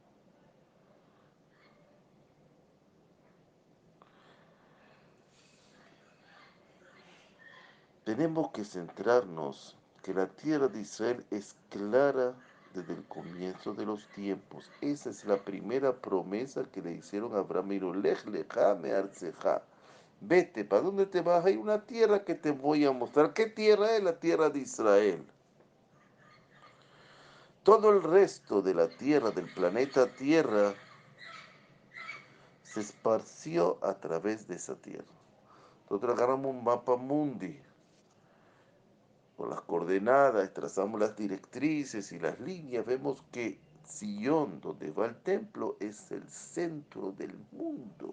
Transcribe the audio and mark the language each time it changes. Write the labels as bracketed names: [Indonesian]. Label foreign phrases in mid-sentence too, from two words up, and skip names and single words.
[Spanish] Tenemos que centrarnos que la tierra de Israel es clara desde el comienzo de los tiempos. Esa es la primera promesa que le hicieron a Abraham. [Hebrew] לך לך מארצך. [Spanish] Vete, ¿para dónde te vas? Hay una tierra que te voy a mostrar. ¿Qué tierra es? La tierra de Israel. Todo el resto de la tierra, del planeta Tierra, se esparció a través de esa tierra. Nosotros agarramos un mapa mundi con las coordenadas, trazamos las directrices y las líneas, vemos que Sion, donde va el templo, es el centro del mundo.